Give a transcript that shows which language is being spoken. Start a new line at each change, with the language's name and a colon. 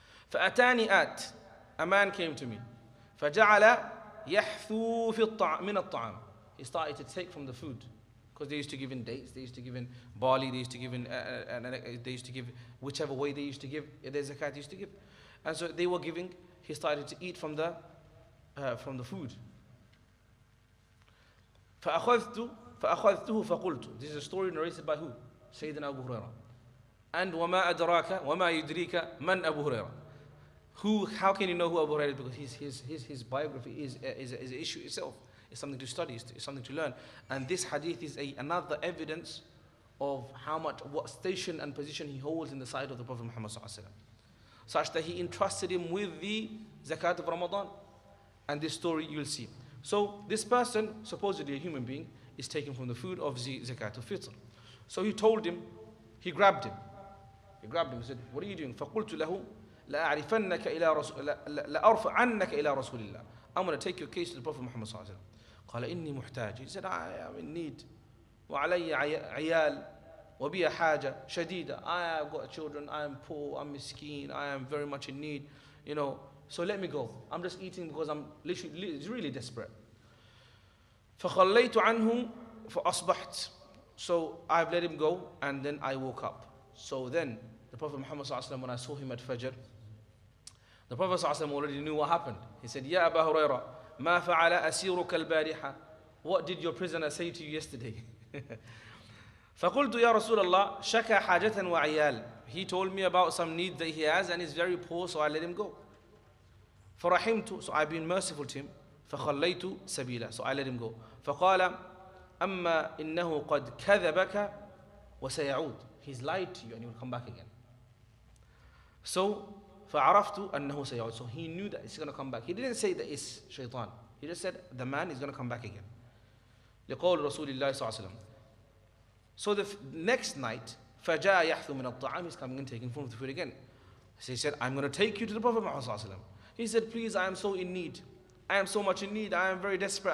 Arabic: فأتاني آت,
English: a man came to me,
Arabic: فجعل يحثو من الطعام,
English: he started to take from the food, because they used to give in dates, they used to give in barley, they used to give in they used to give whichever way they used to give, their zakat they used to give, and so they were giving. He started to eat from the food.
Arabic: فأخذته فقلت.
English: This is a story narrated by who? Sayyidina Abu Hurairah. And
Arabic: وما أدراك وما يدريك من أبو هريرة.
English: How can you know who Abu Hurairah is? Because his biography is an issue itself. It's something to study, it's something to learn. And this hadith is another evidence of what station and position he holds in the sight of the Prophet Muhammad ﷺ, such that he entrusted him with the zakat of Ramadan. And this story you'll see. So this person, supposedly a human being, is taken from the food of the zakat of fitr. So he told him, he grabbed him, he said, what are you doing?
Arabic: فَقُلْتُ لَهُ لَأَعْرِفَنَّكَ إِلَىٰ لَأَرْفَعَنَّكَ إِلَىٰ رَسُولِ اللَّهِ.
English: I'm going to take your case to the Prophet Muhammad sallallahu alaihi wasallam.
Arabic: قال إني محتاج.
English: He said, I am in need.
Arabic: وعلي عيال وبي حاجة شديدة.
English: I have got children, I am poor, I'm miskeen, I am very much in need, so let me go. I'm just eating because I'm literally really desperate.
Arabic: فخليت عنه فأصبحت.
English: So I've let him go and then I woke up. So then the Prophet Muhammad sallallahu alaihi wasallam, when I saw him at Fajr, the Prophet sallallahu alaihi wasallam already knew what happened. He said,
Arabic: Ya Aba Hurairah, ما فعل أسيرك البارحة.
English: What did your prisoner say to you yesterday?
Arabic: فقلت يا رسول الله شكى حاجة وعيال.
English: He told me about some need that he has and he's very poor, so I let him go.
Arabic: فرحمت,
English: so I've been merciful to him.
Arabic: فخليت سبيلا,
English: so I let him go.
Arabic: فقال أما إنه قد كذبك وسيعود.
English: He's lied to you and he will come back again. So
Arabic: فعرفت أنه سيعود.
English: So he knew that he's going to come back. He didn't say that it's shaitan. He just said the man is going to come back again.
Arabic: لقول رسول الله صلى الله عليه وسلم.
English: So the next night,
Arabic: فجاء يحث من الطعام,
English: he's coming and taking from the food again. So he said, I'm going to take you to the Prophet Muhammad sallallahu alaihi wasallam. He said, please, I am so in need. I am so much in need. I am very desperate.